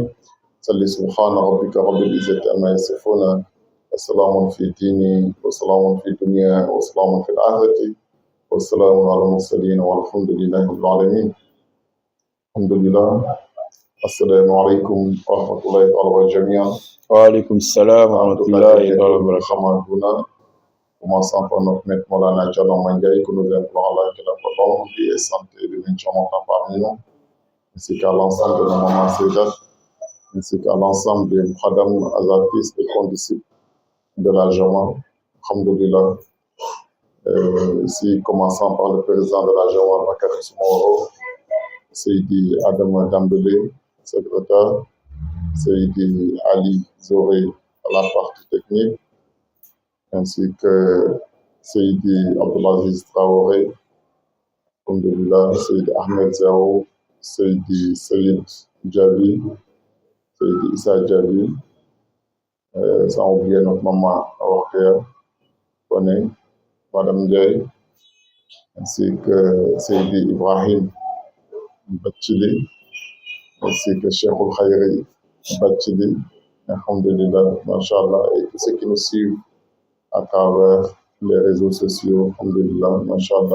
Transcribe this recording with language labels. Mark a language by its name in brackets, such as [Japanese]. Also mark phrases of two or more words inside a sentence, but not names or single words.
[Arabic] صل سبحان ربك رب العزة عما يصفون وسلام في الدين وسلام في الدنيا وسلام في الآخرة والسلام على المرسلين والحمد لله رب العالمين. الحمد لله. السلام عليكم ورحمة الله وبركاته جميعا. وعليكم السلام ورحمة الله وبركاته. [French] Commençons par notre maître Maulana Diallo Mandiaye, que nous implorons Allah qu'il accorde longue vie et santé de Vinchon parmi nous, ainsi qu'à l'ensemble de nos mamans Sédat, ainsi qu'à l'ensemble des Khadam Azafis et condisciples de la Jama. [Arabic] الحمد لله. [French] Ici, commençons par le président de la Jama, Bakary Soumoro, Seydi Adam Dambélé, secrétaire, Seydi Ali Zoré à la partie technique, ainsi que Seydi Abdelaziz Traoré, Alhamdulillah, Seydi Ahmed Zao, Seydi Sayed Djabi, Seydi Issa Djabi, sans oublier notre maman Awarkea, Madame Ndiaye, ainsi que Seydi Ibrahim Bachili, ainsi que Cheikh Al-Khayri Bachili, [Arabic] الحمد لله، ما شاء الله, [French] et tous ceux qui nous suivent à travers les réseaux sociaux, [Arabic] الحمد لله، ما شاء الله.